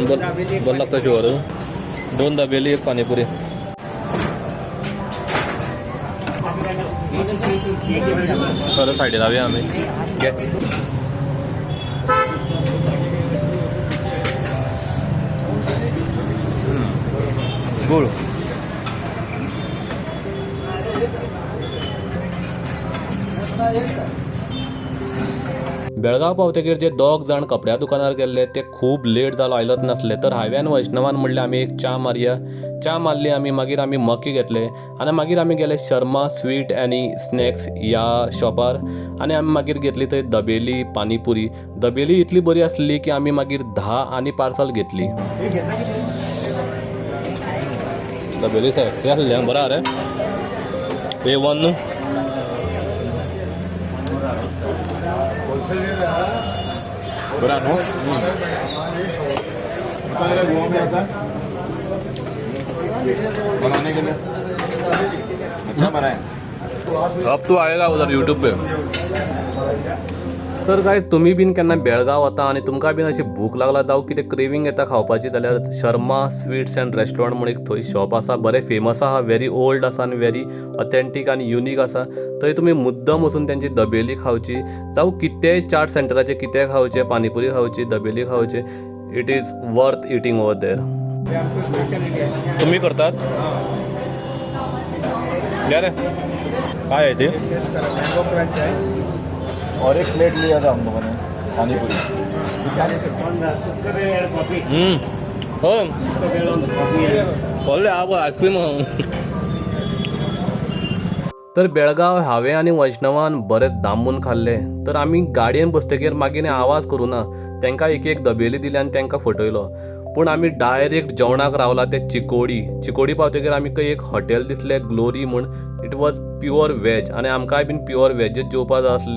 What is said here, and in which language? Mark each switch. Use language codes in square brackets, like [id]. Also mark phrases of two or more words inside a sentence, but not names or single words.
[mr] बरं लागतं शिवर 2 दाबेली 1 पाणीपुरी खरं साईडे जाऊया आम्ही [kok] घे गुळ बेळगाव पावतकीर जे 2 जाण कपड्या दुकानार गेल्ले ते खूब लेट जालो आयलोच नासले तर हायव्यान वैष्णवान म्हणले आमी एक च्या मारया च्या मारली आमी मागीर आमी मकी घेतले आनी मागीर आमी गेले शर्मा स्वीट आनी स्नॅक्स ह्या शॉपार आनी आमी मागीर घेतली थंय दबेली पाणीपुरी दबेली इतली बरी आसली की आमी मागीर 10 आनी पार्सल घेतली दबेली सेक्सी आसली बरा रे A1 न्हू [hi] बरा नो गोवा में आता बनाने के लिए अच्छा बना है अब तू आएगा उधर यूट्यूब पे [kok] तर गायज तुम्ही बीन केन्ना बेळगाव वता आनी तुमकां बीन अशी भूक लागला जावं कितें क्रेविंग येता खावपाची जाल्यार शर्मा स्वीट्स अँड रेस्टॉरंट म्हणून एक थंय शॉप आसा बरें फेमस आहा [en] very old [kok] आसा आनी [en] very authentic [kok] आनी युनीक आसा थंय तुमी मुद्दम वचून त्यांची दबेली खावची जावं कितेंय चाट सेंटराचे कितें खावचें पाणीपुरी खावची दबेली खावची [en] it is worth eating over there [mr] तुम्ही करतात या रे काय आहे ते मँगो क्रंच आहे [hi] और एक प्लेट लिया था हम लोगों ने पानीपुरी [kok] हो बोलले आप आईस्क्रीम तर बेळगाव हांवें आनी वैष्णवान बरें दामून खाल्ले तर आमी गाडयेन बसतकीर मागीर आवाज करूं ना तांकां एक दबेली दिली आनी तांकां फटयलो पूण आमी डायरेक्ट जेवणाक रावला ते चिकोडी पावतकीर आमी एक हॉटेल दिसलें ग्लोरी म्हूण [en] it was pure veg [kok] आनी आमकांय बीन प्युअर वेजच जेवपा जाय आसलें